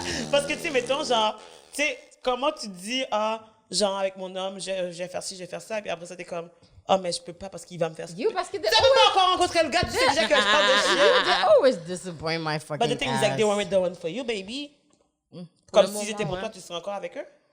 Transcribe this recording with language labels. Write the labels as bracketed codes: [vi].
[fr] Parce que, tu sais, mettons, genre, tu sais, comment tu dis, ah, genre, avec mon homme, je vais faire ci, je vais faire ça, et puis après ça, t'es comme, ah, mais je peux pas parce qu'il va me faire ça. You, parce que... Tu savais pas encore rencontrer le gars, tu sais déjà que je parle de shit. [en] They always disappoint my fucking But the thing is, like, they weren't the one for you, baby. [fr] Comme si c'était pour toi, tu serais encore avec eux.